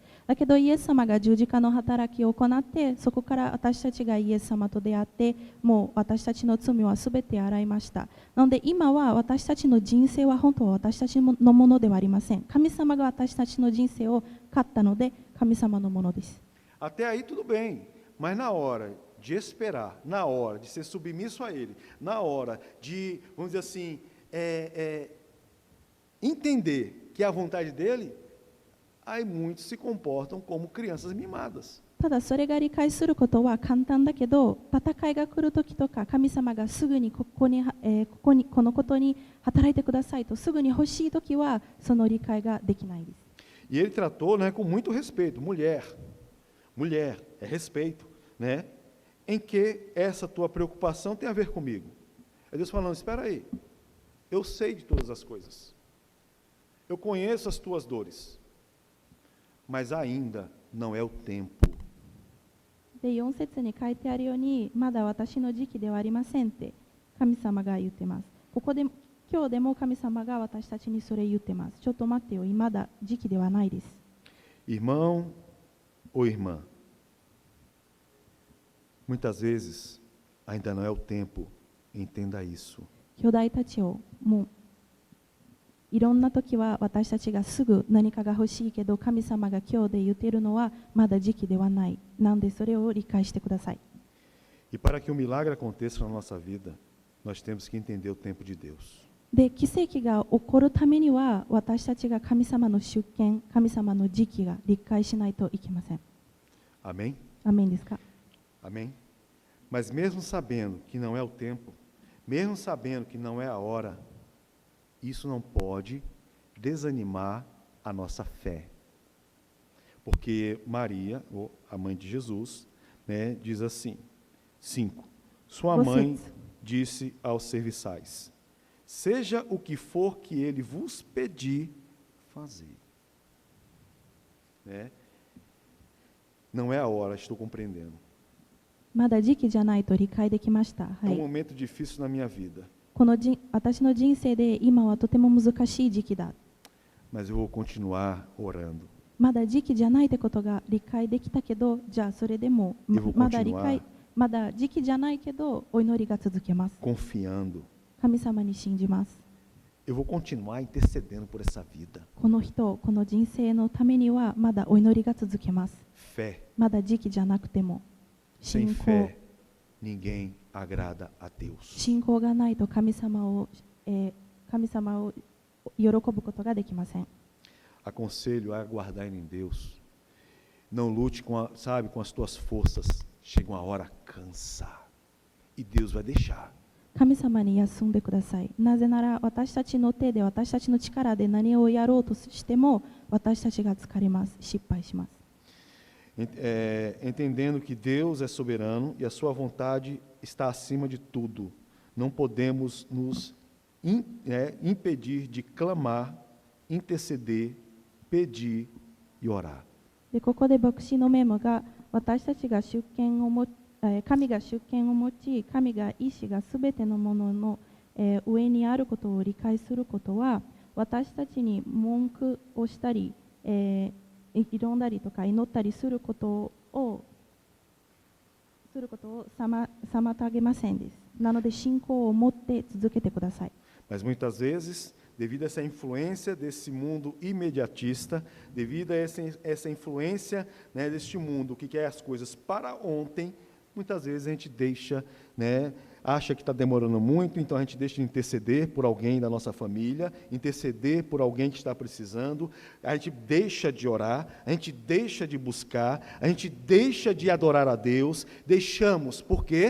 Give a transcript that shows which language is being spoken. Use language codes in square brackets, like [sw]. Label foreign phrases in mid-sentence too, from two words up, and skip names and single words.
[ja] だけどイエス様が十字架の働きを行って、そこから私たちがイエス様と出会って、もう私たちの罪はすべて洗いました。なので今は私たちの人生は本当は私たちのものではありません。神様が私たちの人生を買ったので、神様のものです。 [pt] Até aí tudo bem, mas na hora de esperar, na hora de ser submisso a Ele, na hora de, vamos dizer assim, entender que é a vontade dEle, aí muitos se comportam como crianças mimadas. [ja] ただそれが理解することは簡単だけど、戦いが来るときとか、神様がすぐにこのことに働いてくださいとすぐに欲しいときは、その理解ができないです。 [pt] E ele tratou, né, com muito respeito, mulher, é respeito, né? Em que essa tua preocupação tem a ver comigo? É Deus falando, espera aí, eu sei de todas as coisas, eu conheço as tuas dores, mas ainda não é o tempo. [ja] で、4節に書いてあるように、まだ私の時期ではありませんって神様が言ってます。今日でも神様が私たちにそれ言ってます。ちょっと待ってよ、まだ時期ではないです。 [pt] Irmão ou irmã, muitas vezes ainda não é o tempo, entenda isso. [ja] 兄弟たちを、もういろんな時は私たちがすぐ何かが欲しいけど、神様が今日で言っているのはまだ時期ではない。なのでそれを理解してください。 [pt] E para que um milagre aconteça na nossa vida, nós temos que entender o tempo de Deus. [ja] で、奇跡が起こるためには私たちが神様の主権、神様の時期が理解しないといけません。 [pt] Amém? [ja] アーメンですか？ [pt] Amém? Mas mesmo sabendo que não é o tempo, mesmo sabendo que não é a hora, isso não pode desanimar a nossa fé. Porque Maria, a mãe de Jesus, né, diz assim, 5. Sua mãe disse aos serviçais, seja o que for que ele vos pedir, fazei. Né? Não é a hora, estou compreendendo. [ja] まだ時期じゃないと理解できました。は [pt] É um [ja] い。 [pt] momento difícil na minha vida, [ja] 私の人生で今はとても難しい時期だ。 [pt] mas eu vou continuar orando. [ja] まだ時期じゃないってことが理解できたけど、じゃあそれでもまだ時期じゃないけどお祈りが続けます。 [pt] Confiando. [ja] 神様に信じます。 [pt] Eu vou continuar intercedendo por essa vida. [ja] この人、この人生のためにはまだお祈りが続けます。 [pt] Fé. [ja] まだ時期じゃなくても [pt] Sem [ja] 信 [pt] fé, ninguém agrada a Deus. [ja] 仰がないと神様を喜ぶことができません。 [pt] Aconselho a aguardar em Deus. Não lute com as tuas forças. Chega uma hora, cansa. E Deus vai deixar. [ja] 神様に休んでください。なぜなら私たちの手で、私たちの力で何をやろうとしても私たちが疲れます。失敗します。 [pt] Entendendo que Deus é soberano e a sua vontade está acima de tudo. Não podemos nos impedir de clamar, interceder, pedir e orar. [ja] でここで牧師のメモが、私たちが主権を持神が主権を持ち、神が意志がすべてのものの、上にあることを理解することは、私たちに文句をしたり、挑んだりとか祈ったりすることを妨げませんです。なので信仰を持って続けてください。 [pt] Mas muitas vezes, devido a essa influência desse mundo imediatista, devido a essa influência, né, deste mundo que quer as coisas para ontem, muitas vezes a gente deixa, né, acha que está demorando muito, então a gente deixa de interceder por alguém da nossa família, interceder por alguém que está precisando, a gente deixa de orar, a gente deixa de buscar, a gente deixa de adorar a Deus, deixamos, por quê?